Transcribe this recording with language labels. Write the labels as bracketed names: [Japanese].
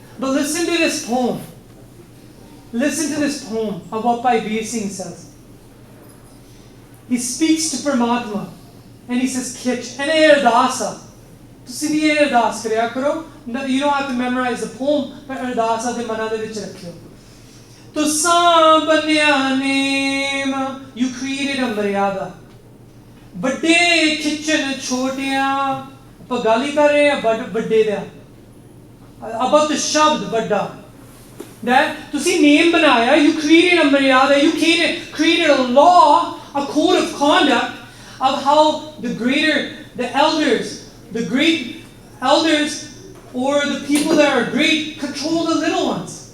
[English] But listen to this poem. Listen to this poem of what Bhai Veer Singh says. He speaks to Paramatma, and he says, Khich, and Ardasa. [Punjabi] ਤੁਸੀਂ ਵੀ ਇਹ ਅਰਦਾਸ ਕਰਿਆ ਕਰੋ. [English] You don't have to memorize the poem, but [Punjabi] ਅਰਦਾਸ ਦੇ ਮਨਾਂ ਦੇ ਵਿੱਚ ਰੱਖਿਓ. ਤੁਸਾਂ ਬੰਨਿਆ ਨੇਮ, [English] you created a [Punjabi] ਮਰਿਆਦਾ. ਵੱਡੇ ਖਿੱਚਣ ਛੋਟਿਆਂ, ਆਪਾਂ ਗੱਲ ਹੀ ਕਰ ਰਹੇ ਹਾਂ ਵੱਡੇ ਦਾ. [English] About the [Punjabi] ਸ਼ਬਦ ਵੱਡਾ. [English] That [Punjabi] ਤੁਸੀਂ name ਬਣਾਇਆ, [English] you created a maryada, you created a law, a code of conduct of how the elders, the great elders, or the people that are great control the little ones.